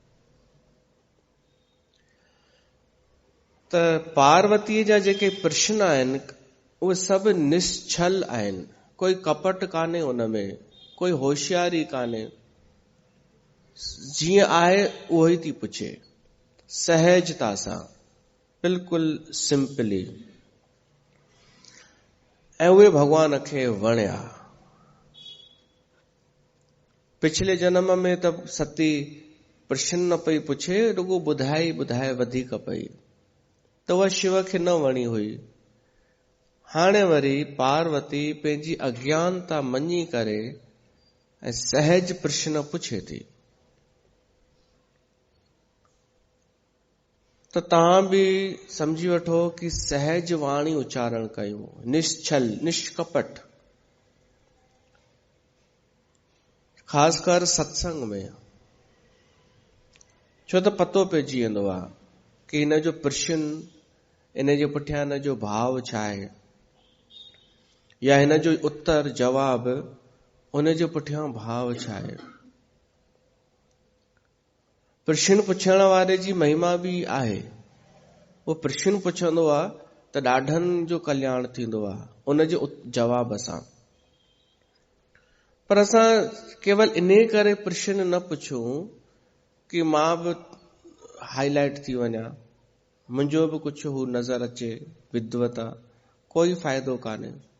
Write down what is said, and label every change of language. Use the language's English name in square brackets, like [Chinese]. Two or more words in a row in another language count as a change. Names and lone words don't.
[Sindhi] त पार्वतीअ जा जेके प्रश्न आहिनि उहे सभु निश्छल आहिनि, कोई कपट कान्हे उनमें, कोई होशियारी कान्हे। जीअं आहे उहो ई थी पुछे, सहजता सां, बिल्कुलु सिंपली। ऐं उहे भॻवान खे वणिया। पिछले जन्म में त सती प्रश्न न पई पुछे, रुगो ॿुधाए वधीक पई, त उहा शिव खे न वणी हुई। हाणे वरी पार्वती पंहिंजी अज्ञानता मञी करे ऐं सहज प्रश्न पुछे थी। त तव्हां बि समझी वठो कि सहज वाणी उच्चारण कयूं, निश्छल, निष्कपट। ख़ासि कर सत्संग में, छो त पतो पइजी वेंदो आहे कि हिन जो प्रश्न, इन जे पुठियां हिन जो भाव छा आहे, या हिन जो उत्तर जवाब, उन जे पुठियां भाव छा आहे। प्रश्न पुछण वारे जी महिमा बि आहे। वो प्रश्न पुछंदो आहे त ॾाढनि जो कल्याण थींदो आहे उन जे जवाब सां। पर असां केवल इन करे प्रश्न न पुछूं कि मां बि हाईलाइट थी वञा, मुंहिंजो बि कुझु हू नज़र अचे, विद्वता, कोई फ़ाइदो कान्हे।